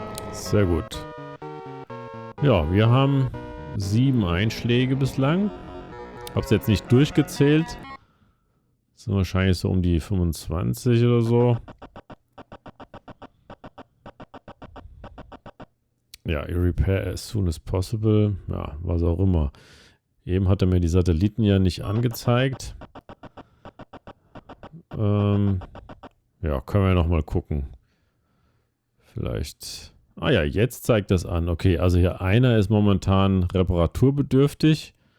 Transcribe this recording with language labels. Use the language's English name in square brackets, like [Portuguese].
[German] Sehr gut. Ja, wir haben 7 Einschläge bislang. Hab's jetzt nicht durchgezählt. Das sind wahrscheinlich so um die 25 oder so. [English] Ja, repair as soon as possible. [German] Ja, was auch immer. Eben hat er mir die Satelliten ja nicht angezeigt. Ja, können wir nochmal gucken. Vielleicht. Ah ja, jetzt zeigt das an. Okay, also hier einer ist momentan reparaturbedürftig.